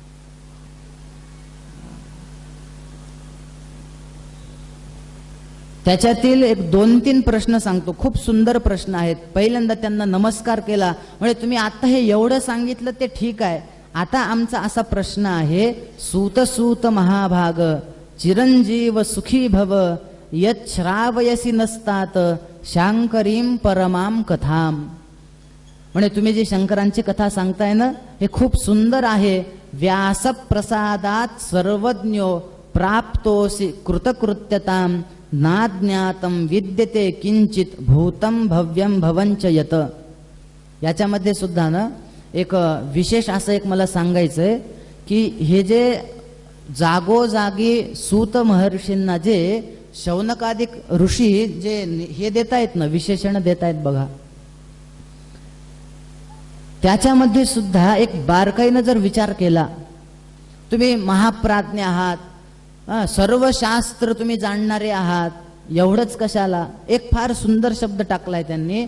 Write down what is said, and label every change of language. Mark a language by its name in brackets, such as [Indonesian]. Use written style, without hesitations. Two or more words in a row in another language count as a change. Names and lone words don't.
[Marathi] त्याच्यातील एक 2-3 प्रश्न सांगतो. खूप सुंदर प्रश्न आहेत. पहिल्यांदा त्यांना नमस्कार केला. म्हणजे तुम्ही आता हे एवढं सांगितलं ते ठीक आहे, आता आमचा असा प्रश्न आहे, [Sanskrit] सूत सूत महाभाग चिरंजीव सुखी भव, यत् श्रावयसी नसतात शांकरीम परमाम कथाम. [Marathi] म्हणजे तुम्ही जी शंकरांची कथा सांगताय ना, हे खूप सुंदर आहे. [Sanskrit] व्यासप्रसादात सर्वज्ञो प्राप्तोसी कृतकृत्यताम नाज्ञातम विद्यते किंचित भूतम भव्यम भवंच यत. [Marathi] याच्यामध्ये सुद्धा ना एक विशेष असं एक मला सांगायचंय की हे जे जागोजागी सूत महर्षींना जे शौनकादिक ऋषी जे हे देतायत ना, विशेषण देतायत बघा, त्याच्यामध्ये सुद्धा एक बारकाईनं जर विचार केला, तुम्ही महाप्राज्ञ आहात, सर्व शास्त्र तुम्ही जाणणारे आहात, एवढंच कशाला, एक फार सुंदर शब्द टाकलाय त्यांनी.